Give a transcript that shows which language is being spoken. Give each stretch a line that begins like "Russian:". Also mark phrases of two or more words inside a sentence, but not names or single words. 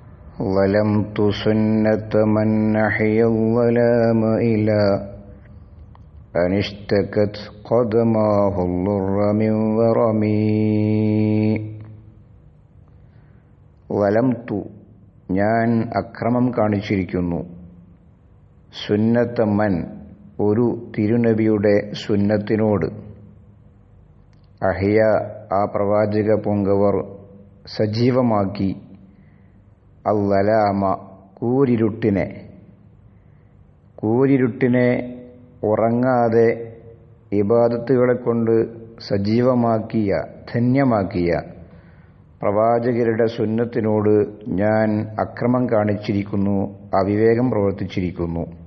Arabic: ظلمت سنة من أحيا الظلام إلى أن اشتكت قدماه الضر من ورمي.
Malayalam: ظلمت ഞാൻ അക്രമം കാണിച്ചിരിക്കുന്നു.
Arabic: سنة من
Malayalam: ഒരു തിരുനബിയുടെ സുന്നത്തിനോട്. അഹിയ ആ പ്രവാചക പൊങ്കവർ സജീവമാക്കി. അല്ലലാമ കൂരിരുട്ടിനെ ഉറങ്ങാതെ ഇബാദത്തുകളെ കൊണ്ട് സജീവമാക്കിയ ധന്യമാക്കിയ പ്രവാചകരുടെ സുന്നത്തിനോട് ഞാൻ അക്രമം കാണിച്ചിരിക്കുന്നു, അവിവേകം പ്രവർത്തിച്ചിരിക്കുന്നു.